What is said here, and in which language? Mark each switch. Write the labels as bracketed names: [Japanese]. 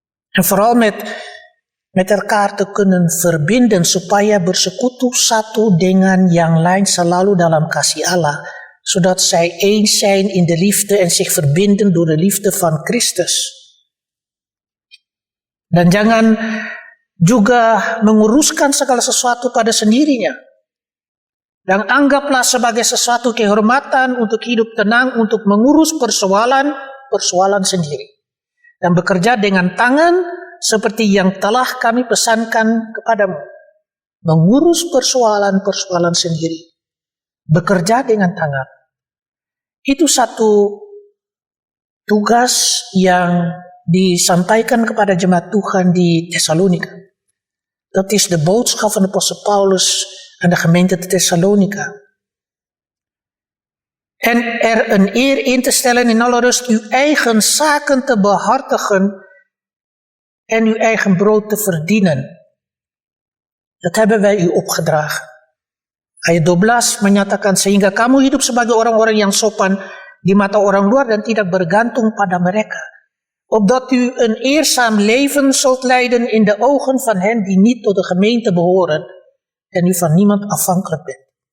[Dutch] En vooral met elkaar te kunnen verbinden [Indonesian] supaya bersekutu satu dengan yang lain selalu dalam kasih Allah, [Dutch] zodat zij eens zijn in de liefde en zich verbinden door de liefde van Christus. [Indonesian] Dan jangan juga menguruskan segala sesuatu pada sendirinya. Dan anggaplah sebagai sesuatu kehormatan untuk hidup tenang, untuk mengurus persoalan sendiri. Dan bekerja dengan tangan seperti yang telah kami pesankan kepadamu. Mengurus persoalan sendiri. Bekerja dengan tangan. Itu satu tugas yang disampaikan kepada jemaat Tuhan di Thessalonica. [Dutch] Dat is de boodschap van de apostel Paulus aan de gemeente te Thessalonica. En er een eer in te stellen in alle rust uw eigen zaken te behartigen en uw eigen brood te verdienen. Dat hebben wij u opgedragen. [Indonesian] Ayat 12 menyatakan sehingga kamu hidup sebagai orang-orang yang sopan di mata orang luar dan tidak bergantung pada mereka. [Dutch] Opdat u een eerzaam leven zult leiden in de ogen van hen die niet tot de gemeente behoren en u van niemand afhankelijk bent.